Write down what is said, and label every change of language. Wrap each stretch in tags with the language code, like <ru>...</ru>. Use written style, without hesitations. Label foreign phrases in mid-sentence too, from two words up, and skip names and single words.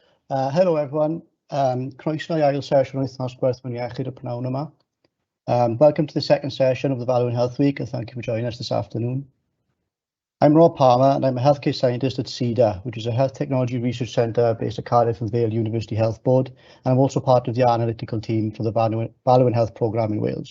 <cy>Helo everyone, croeso I ail sesiwn wythnos gwerthfawrogi iechyd y pnawn yma.</cy> <en>Welcome to the second session of the Value in Health Week and thank you for joining us this afternoon. I'm Rob Palmer and I'm a healthcare scientist at CEDA, which is a health technology research centre based at Cardiff and Vale University Health Board, and I'm also part of the analytical team for the Value in Health programme in Wales.</en>